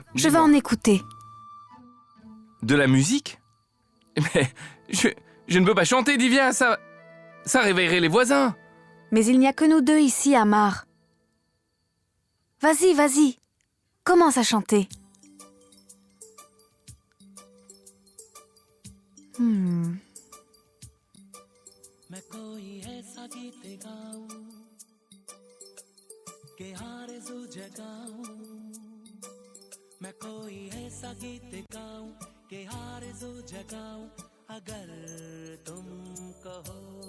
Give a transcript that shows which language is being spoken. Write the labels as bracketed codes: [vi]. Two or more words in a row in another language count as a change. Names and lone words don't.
[fr] Je vais dis-moi. en écouter. De la musique? Mais je ne peux pas chanter, Divya, ça réveillerait les voisins. Mais il n'y a que nous deux ici, Amar. Vas-y. Commence à chanter. [hi] मैं कोई ऐसा गीत गाऊं कि आरज़ू जगाऊं मैं कोई ऐसा गीत गाऊं कि आरज़ू जगाऊं अगर तुम कहो